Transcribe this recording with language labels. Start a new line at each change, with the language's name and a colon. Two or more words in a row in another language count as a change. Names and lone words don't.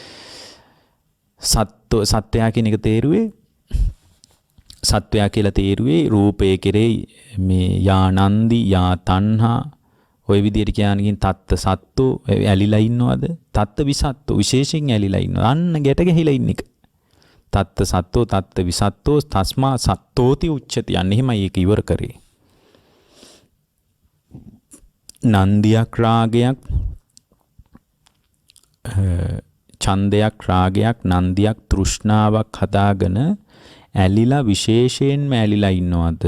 Sinhala: සත්වයා කියන එක තේරුවේ සත්වයා කියලා තේරුවේ රූපයේ කෙරේ මේ
Pali: යා නන්දි යා තණ්හා
Sinhala: ඔය විදිහට කියනකින්
Pali: තත්ත සත්තු
Sinhala: ඇලිලා ඉන්නවද?
Pali: තත්ත විසත්තු
Sinhala: විශේෂයෙන් ඇලිලා ඉන්නවා. අන්න ගැට ගැහිලා ඉන්න එක.
Pali: තත්ත සත්තෝ තත්ත විසත්තෝ තස්මා සත්තෝති උච්චති.
Sinhala: අන්න එහෙමයි ඒක ඉවර කරේ. නන්දියක් රාගයක් ඡන්දයක් රාගයක් නන්දියක් තෘෂ්ණාවක් හදාගෙන ඇලිලා විශේෂයෙන්ම ඇලිලා ඉන්නවද?